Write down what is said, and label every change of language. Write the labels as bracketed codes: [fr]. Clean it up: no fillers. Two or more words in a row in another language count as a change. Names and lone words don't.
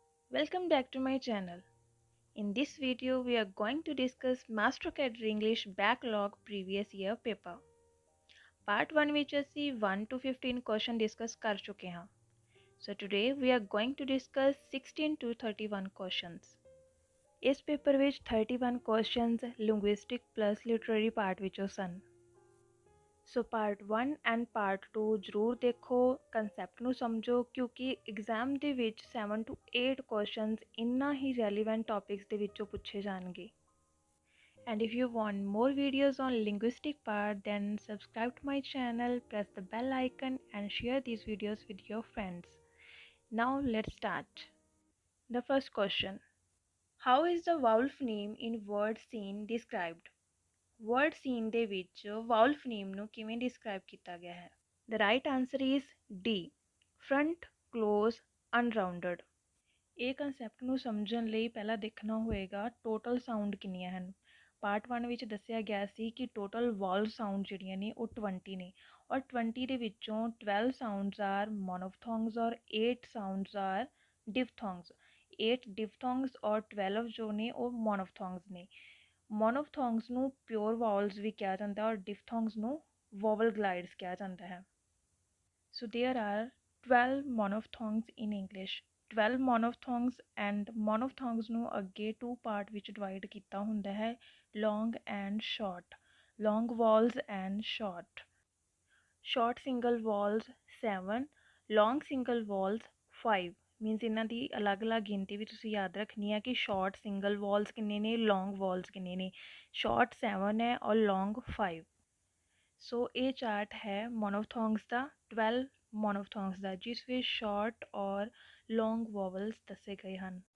[en] Welcome back to my channel. In this video, we are going to discuss Master Cadre English Backlog Previous Year Paper. [pa] Part 1 ਵਿੱਚ ਅਸੀਂ [en] 1 to 15 question discuss [pa] ਕਰ ਚੁੱਕੇ ਹਾਂ. [en] So today we are going to discuss 16 to 31 questions. [pa] ਇਸ ਪੇਪਰ ਵਿੱਚ [en] 31 questions linguistic plus literary part [pa] ਵਿੱਚੋਂ ਸਨ. ਸੋ [en] Part 1 and Part 2 [pa] ਜ਼ਰੂਰ ਦੇਖੋ, ਕੰਸੈਪਟ ਨੂੰ ਸਮਝੋ ਕਿਉਂਕਿ ਐਗਜ਼ਾਮ ਦੇ ਵਿੱਚ [en] 7 to 8 questions [pa] ਇੰਨਾ ਹੀ [en] relevant topics [pa] ਦੇ ਵਿੱਚੋਂ ਪੁੱਛੇ ਜਾਣਗੇ. [en] And if you want more videos on linguistic part, then subscribe to my channel, press the bell icon and share these videos with your friends. Now let's start. The first question. How is the vowel phoneme in word seen described? Word seen [pa] ਦੇ ਵਿੱਚ [en] vowel phoneme [pa] ਨੂੰ ਕਿਵੇਂ describe ਕੀਤਾ ਗਿਆ ਹੈ? [en] The right answer is D. Front, close, unrounded. [pa] ਇਹ ਕਨਸੈਪਟ ਨੂੰ ਸਮਝਣ ਲਈ ਪਹਿਲਾਂ ਦੇਖਣਾ ਹੋਏਗਾ [en] total sound [pa] ਕਿੰਨੀਆਂ ਹਨ. ਪਾਰਟ 1 ਵਿੱਚ ਦੱਸਿਆ ਗਿਆ ਸੀ ਕਿ [en] total vowel sound [pa] ਜਿਹੜੀਆਂ ਨੇ ਉਹ 20 ਨੇ ਔਰ 20 ਦੇ ਵਿੱਚੋਂ [en] 12 sounds are monophthongs [pa] ਔਰ [en] 8 sounds are diphthongs. [pa] 8 ਡਿਫਥੋਂਗਸ ਔਰ 12 ਜੋ ਨੇ ਉਹ ਮੋਨੋਫਥੋਂਗਸ ਨੇ. ਮੋਨੋਫਥੋਂਗਸ ਨੂੰ [en] pure vowels [pa] ਵੀ ਕਿਹਾ ਜਾਂਦਾ ਔਰ ਡਿਫਥੋਂਗਸ ਨੂੰ [en] vowel glides [pa] ਕਿਹਾ ਜਾਂਦਾ ਹੈ. [en] So there are 12 monophthongs in English. 12 monophthongs and monophthongs [pa] ਨੂੰ ਅੱਗੇ 2 part ਵਿੱਚ divide ਕੀਤਾ ਹੁੰਦਾ ਹੈ, [en] long and short. Long vowels and short. Short single vowels 7, long single vowels 5. [pa] ਮੀਨਸ ਇਹਨਾਂ ਦੀ ਅਲੱਗ-ਅਲੱਗ ਗਿਣਤੀ ਵੀ ਤੁਸੀਂ ਯਾਦ ਰੱਖਣੀ ਹੈ ਕਿ [en] short single vowels [pa] ਕਿੰਨੇ ਨੇ, [en] long vowels [pa] ਕਿੰਨੇ ਨੇ. ਸ਼ਾਰਟ 7 ਹੈ ਔਰ ਲੌਂਗ 5. ਸੋ ਇਹ ਚਾਰਟ ਹੈ ਮੋਨੋਫਥੋਂਗਸ ਦਾ, 12 ਮੋਨੋਫਥੋਂਗਸ ਦਾ, ਜਿਸ ਵਿੱਚ ਸ਼ਾਰਟ ਔਰ [en] long vowels [pa] ਦੱਸੇ ਗਏ ਹਨ.